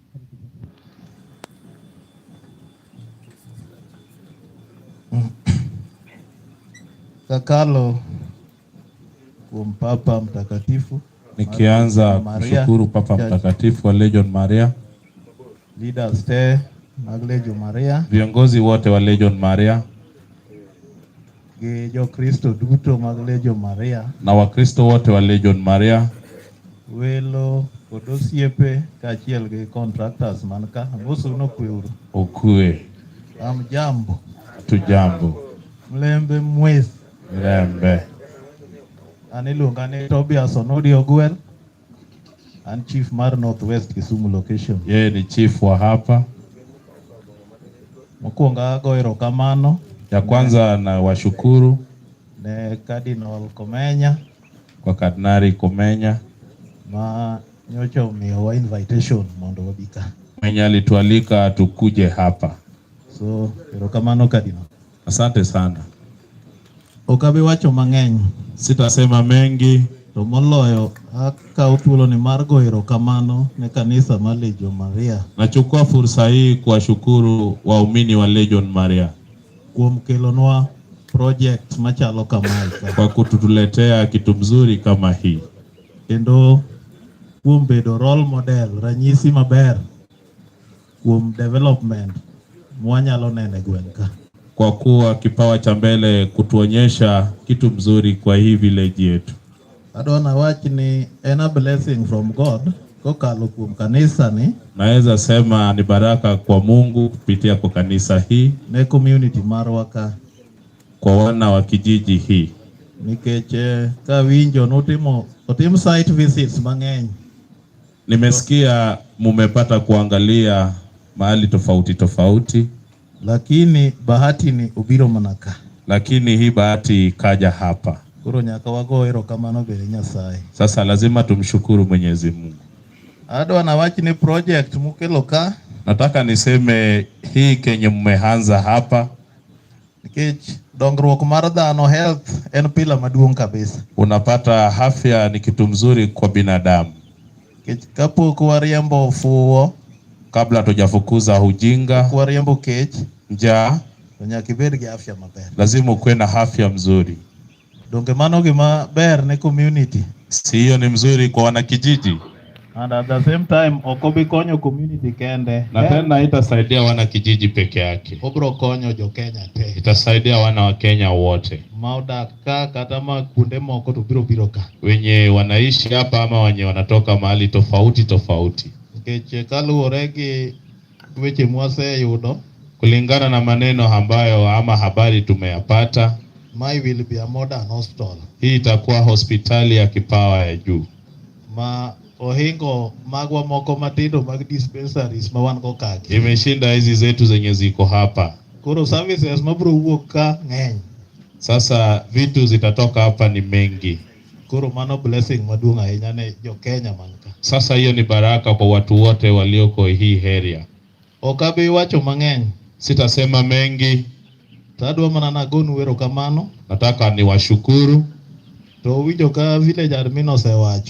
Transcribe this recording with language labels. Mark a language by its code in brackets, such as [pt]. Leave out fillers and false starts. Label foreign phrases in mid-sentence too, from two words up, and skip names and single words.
[luo] Kakalo kuom Papa Mtakatifu, [sw] nikianza kushukuru Papa Mtakatifu wa Legion Maria, [luo] leaders te mag Legion Maria, [sw] viongozi wote wa Legion Maria [luo] gi Jokristo duto mag Legion Maria, [sw] na Wakristo wote wa Legion Maria, [luo] welo kod osiepe kaachiel gi contractors man ka. Amosuno kweuru. ukue, [sw] Jambo. tujambo, [luy] Mlembe mwezi. mlembe. [luo] An iluonga ni Tobias Onodi Ogwel. An chief mar Northwest Kisumu location. [sw] Yeye ni chief wa hapa. [luo] Mokwongo ago erokamano. [sw] Ya kwanza na washukuru [luo] ne Cardinal Komenya, [sw] kwa Kardinali Komenya [luo] ma nyocha omiyowa invitation mondo wabika. [sw] mwenye alitualika tukuje hapa. [luo] So erokamano Cardinal. [sw] Asante sana. [luo] Okabe wacho mang'eny. [sw] Sitasema mengi. [luo] To moloyo akawo thuolo ni mar go erokamano ne kanisa mar Legion Maria. [sw] Nachukua fursa hii kuwashukuru waumini wa Legion Maria [luo] kuom kelonwa project machalo kamae [sw] kwa kutuletea kitu mzuri kama hii. [luo] Kendo kuom bedo [en] role model, [luo] ranyisi maber kuom development mwanyalo nene gwenka. [sw] Kwa kuwa kipawa cha mbele kutuonyesha kitu mzuri kwa hii village yetu. [luo] Adwana wach ni [en] a blessing from God [luo] kokalo kuom kanisa ni. [sw] Naweza sema ni baraka kwa Mungu kupitia kwa kanisa hii, [luo] ne community marwa ka, [sw] kwa wana wa kijiji hii. [luo] Nikech ka winjo otim [en] site visits [luo] mang'eny. [sw] Nimesikia mumepata kuangalia mahali tofauti tofauti, [luo] lakini bahati ni obiro manaka. [sw] Lakini hii bahati kaja hapa. [luo] Koro nyaka wago erokamano bere Nyasaye. [sw] Sasa lazima tumshukuru Mwenyezi Mungu. [luo] Adwana wach ni project mukelo ka. [sw] Nataka niseme hii kenye mmeanza hapa. [luo] Nikech dongruok mar dhano health en pila maduong' kabisa. [sw] Unapata afya ni kitu mzuri kwa binadamu. [luo] Nikech kapok wariembo fuwo, [sw] kabla tujafukuza ujinga, [luo] wariembo kech, [sw] njaa, [luo] nyaka ibed gi afya maber. [sw] Lazima uwe na afya mzuri. [luo] Donge mano gima ber ne community. [sw] Si hiyo ni mzuri kwa wanakijiji? [en] And at the same time [luo] okobi konyo community kende. [sw] Na tena itasaidia wana kijiji peke yake. [luo] Obro konyo jo Kenya te. [sw] Itasaidia wana wa Kenya wote. [luo] Maudak ka kata ma kunde moko to biro ka. [sw] Wenye wanaishi hapa ama wenye wanatoka mahali tofauti tofauti. [luo] Nikech kaluwore gi weche mwase yudo, [sw] kulingana na maneno ambayo ama habari tumeyapata, [en] Mai will be a modern hospital. [sw] Hii itakuwa hospitali ya kipawa ya juu. [luo] Ma ohingo magwa moko matindo mag dispensaries ma wan go kaki. [sw] Imeshinda hizi zetu zenye ziko hapa. [luo] Koro services mabro wuok ka ng'eny. [sw] Sasa vitu zitatoka hapa ni mengi. [luo] Koro mano blessing maduong' ahinya ne jo Kenya manka. [sw] Sasa hiyo ni baraka kwa watu wote walioko hii area. [luo] Okabi wacho mang'eny. [sw] Sitasema mengi. [luo] Tadwa mana nagonu erokamano. [sw] Nataka niwashukuru. [luo] To winjo ka [en] village admin [luo] osewacho.